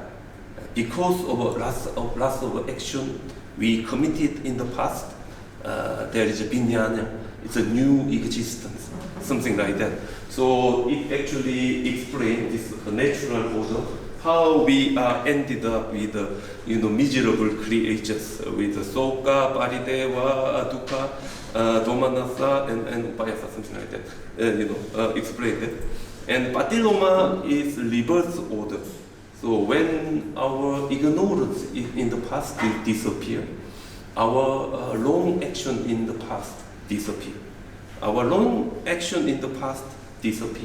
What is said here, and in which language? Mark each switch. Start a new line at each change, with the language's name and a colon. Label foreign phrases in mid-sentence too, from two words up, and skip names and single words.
English: Because of lots of action we committed in the past, there is a vijnana, it's a new existence, something like that. So it actually explains this natural order, how we are ended up with miserable creatures, with
Pali: soka, parideva, dukkha, domanassa,
English: and upayasa, something like that. Explain that. And patilloma is reverse order. So when our ignorance in the past disappear, our long action in the past disappear. Our long action in the past disappear.